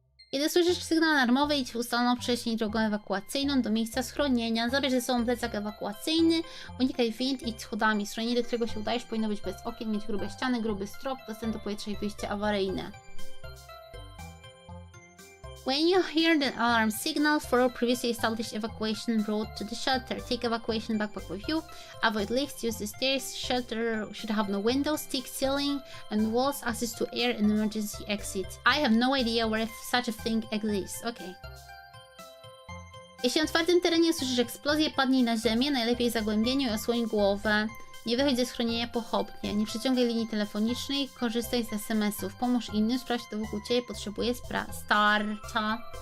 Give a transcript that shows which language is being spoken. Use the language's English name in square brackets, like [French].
[Polish] Kiedy słyszysz sygnał alarmowy, idź w ustaloną wcześniej drogą ewakuacyjną do miejsca schronienia. Zabierz ze sobą plecak ewakuacyjny. Unikaj wind, idź schodami. Schronienie, do którego się udajesz, powinno być bez okien, mieć grube ściany, gruby strop, dostęp do powietrza i wyjście awaryjne. [English] When you hear the alarm signal, follow previously established evacuation route to the shelter. Take evacuation backpack with you. Avoid lifts, use the stairs. Shelter should have no windows, thick ceiling, and walls, access to air and emergency exits. I have no idea where such a thing exists. Okay. [Polish] Jeśli na otwartym terenie słyszysz eksplozję, padnij na ziemię, najlepiej w zagłębieniu i osłoń głowę. Nie wychodź ze schronienia pochopnie. Nie przyciągaj linii telefonicznej, korzystaj z SMS-ów. Pomóż innym, sprawdź, kto wokół ciebie potrzebuje wsparcia.